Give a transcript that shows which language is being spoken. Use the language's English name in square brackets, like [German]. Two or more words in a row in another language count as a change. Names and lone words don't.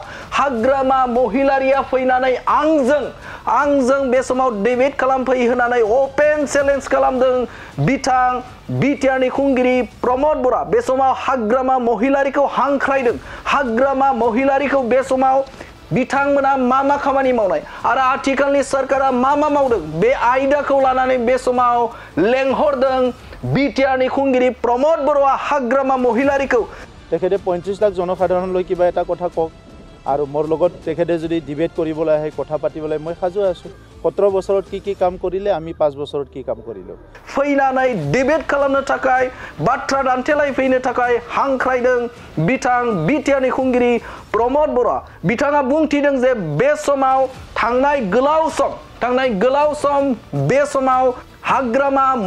[Bodo] हाग्रामा महिलारिया फैनानै आंजों बे समाव डिबेट खालामफै होनानै अपेन चेलेन्ज खालामदों बिथां बिटिआरनि खुंगिरि प्रमद बर' बे समाव हाग्रामा महिलारिखौ हांख्रायदों हाग्रामा महिलारिखौ बे समाव बिथांमोना मा खामानि मावनाय आरो आथिखालनि सरकारा मा मावदों बे आयदाखौ लानानै बे समाव लेंहरदों बिटिआरनि खुंगिरि प्रमद बर'आ हाग्रामा महिलारिखौ [Assamese] তেখেতে 35 লাখ জনসাধাৰণলৈ কিবা এটা কথা কক আৰু মোৰ লগত তেখেতে যদি ডিবেট কৰিবলৈ আহে কথা পাতিবলৈ মই সাজু আছো 17 বছৰত কি কাম কৰিলে আমি 5 বছৰত কি কাম কৰিলো [Bodo] फैनानै डिबेट खालामनो थाखाय बाथ्रा दान्थेलाय फैनो थाखाय हांख्रायदों बिथां बिटिआरनि खुंगिरि प्रमद बर' बिथाङा बुंथिदों जे बे समाव थांनाय गोलाव सम बे समाव हाग्रामा